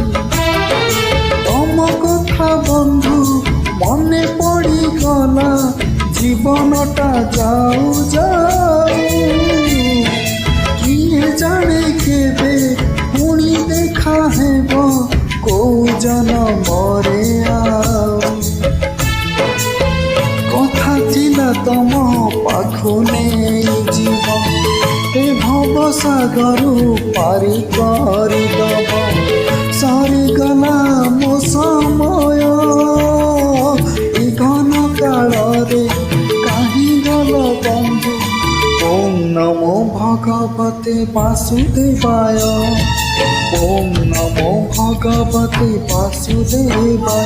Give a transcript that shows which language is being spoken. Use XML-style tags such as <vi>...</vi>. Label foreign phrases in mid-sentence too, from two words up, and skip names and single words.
<or>ତମ କଥା ବନ୍ଧୁ ମନେ ପଡ଼ି ଗଲା, ଜୀବନଟା ଯାଉ ଯାଉ କିଏ ଜାଣେ କେବେ ପୁଣି ଦେଖା ହେବ କୋ ଜନମରେ ଆଉ। କଥା ଥିଲା ତମ ପାଖୁ ନେଇ ଜୀବ, ଏ ଭବ ସାଗରୁ ପାରି କରି ଦବ। ସରିଗଲା ମୋ ସମୟ ଏ ଘନ କାଳରେ କାହିଁ ଗଲ ବନ୍ଧୁ।</or> <sa>ओं नमो भगवते वासुदेवाय, ओं नमो भगवते वासुदेवाय।</sa>